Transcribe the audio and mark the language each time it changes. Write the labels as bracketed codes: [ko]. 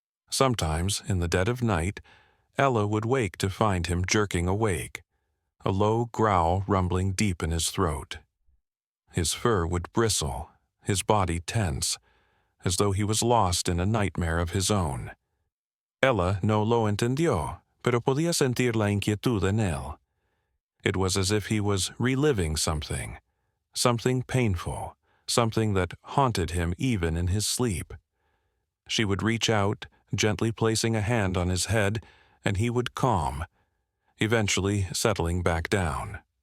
[en] Sometimes, in the dead of night, Ella would wake to find him jerking awake, a low growl rumbling deep in his throat. His fur would bristle, his body tense, as though he was lost in a nightmare of his own. [es] Ella no lo entendió, pero podía sentir la inquietud en él. [en] It was as if he was reliving something painful, something that haunted him even in his sleep. She would reach out, gently placing a hand on his head, and he would calm, eventually settling back down.